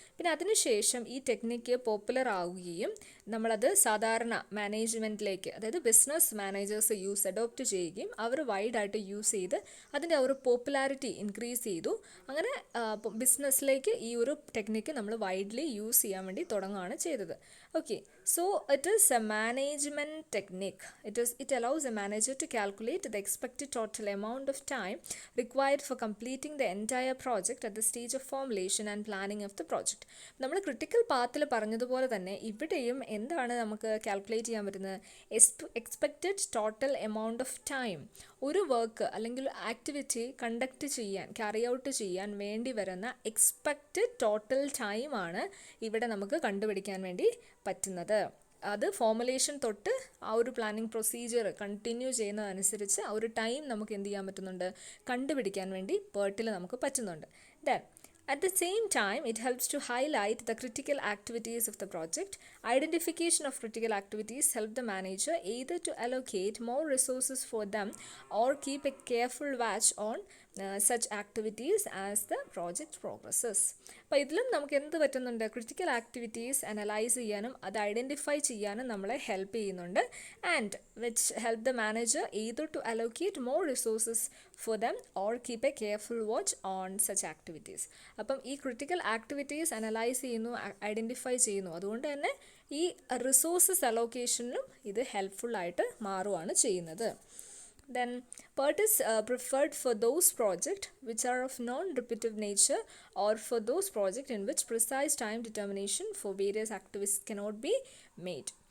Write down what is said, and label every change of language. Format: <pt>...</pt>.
<ml>പിന്നെ അതിനുശേഷം ഈ ടെക്നിക്ക് പോപ്പുലർ ആവുകയും നമ്മളത് സാധാരണ മാനേജ്മെൻറ്റിലേക്ക്, അതായത് ബിസിനസ് മാനേജേഴ്സ് അഡോപ്റ്റ് ചെയ്യുകയും അവർ വൈഡായിട്ട് യൂസ് ചെയ്ത് അതിൻ്റെ ആ ഒരു പോപ്പുലാരിറ്റി ഇൻക്രീസ് ചെയ്തു. അങ്ങനെ ബിസിനസ്സിലേക്ക് ഈ ഒരു ടെക്നിക്ക് നമ്മൾ വൈഡ്ലി യൂസ് ചെയ്യാൻ വേണ്ടി തുടങ്ങുകയാണ് ചെയ്തത്.</ml> <en>Okay, so it is a management technique. It allows a manager to calculate the expected total amount of time required for completing the entire project at the stage of formulation and planning of the project.</en> <ml>നമ്മൾ critical പാത്തിൽ പറഞ്ഞതുപോലെ തന്നെ ഇവിടെയും എന്താണ് നമുക്ക് calculate ചെയ്യാൻ പറ്റുന്നത്, expected total amount of time. ഒരു work അല്ലെങ്കിൽ ആക്ടിവിറ്റി കണ്ടക്ട് ചെയ്യാൻ, ക്യാരി ഔട്ട് ചെയ്യാൻ വേണ്ടി വരുന്ന എക്സ്പെക്റ്റഡ് ടോട്ടൽ ടൈമാണ് ഇവിടെ നമുക്ക് കണ്ടുപിടിക്കാൻ വേണ്ടി പറ്റുന്നത്. അത് ഫോർമുലേഷൻ തൊട്ട് ആ ഒരു പ്ലാനിങ് പ്രൊസീജിയർ കണ്ടിന്യൂ ചെയ്യുന്നതനുസരിച്ച് ആ ഒരു ടൈം നമുക്ക് എന്ത് ചെയ്യാൻ പറ്റുന്നുണ്ട്, കണ്ടുപിടിക്കാൻ വേണ്ടി PERT-ൽ നമുക്ക് പറ്റുന്നുണ്ട്. Then</ml> <en>At the same time, it helps to highlight the critical activities of the project. Identification of critical activities help the manager either to allocate more resources for them or keep a careful watch on such activities as the project progresses.</en> <ml>അപ്പോൾ ഇതിലും നമുക്ക് എന്ത് പറ്റുന്നുണ്ട്, critical activities analyse ചെയ്യാനും അത് identify ചെയ്യാനും നമ്മളെ help ചെയ്യുന്നുണ്ട്.</ml> <en>And which help the manager either to allocate more resources for them or keep a careful watch on such activities.</en> <ml>അപ്പം ഈ ക്രിട്ടിക്കൽ ആക്ടിവിറ്റീസ് അനലൈസ് ചെയ്യുന്നു, ഐഡൻറ്റിഫൈ ചെയ്യുന്നു. അതുകൊണ്ട് തന്നെ ഈ റിസോഴ്സസ് അലോക്കേഷനിലും ഇത് ഹെൽപ്ഫുള്ളായിട്ട് മാറുകയാണ് ചെയ്യുന്നത്.</ml> <en>Then PERT is preferred for those projects which are of non-repetitive nature or for those projects in which precise time determination for various activities cannot be made.</en>